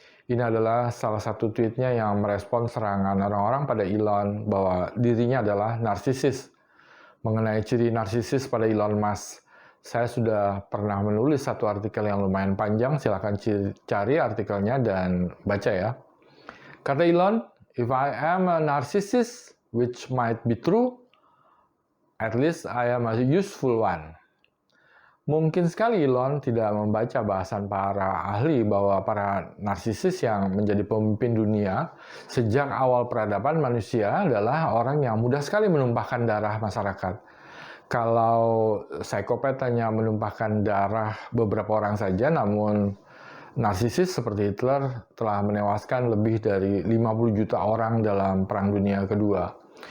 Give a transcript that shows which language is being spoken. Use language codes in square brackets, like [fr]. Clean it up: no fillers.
[id] Ini adalah salah satu tweetnya yang merespon serangan orang-orang pada Elon bahwa dirinya adalah narsisis. Mengenai ciri narsisis pada Elon Musk, saya sudah pernah menulis satu artikel yang lumayan panjang, silakan cari artikelnya dan baca ya. Kata Elon, [en] "If I am a narcissist, which might be true, at least I am a useful one." [id] Mungkin sekali Elon tidak membaca bahasan para ahli bahwa para narsisis yang menjadi pemimpin dunia sejak awal peradaban manusia adalah orang yang mudah sekali menumpahkan darah masyarakat. Kalau psikopat hanya menumpahkan darah beberapa orang saja, namun narsisis seperti Hitler telah menewaskan lebih dari 50 juta orang dalam Perang Dunia Kedua.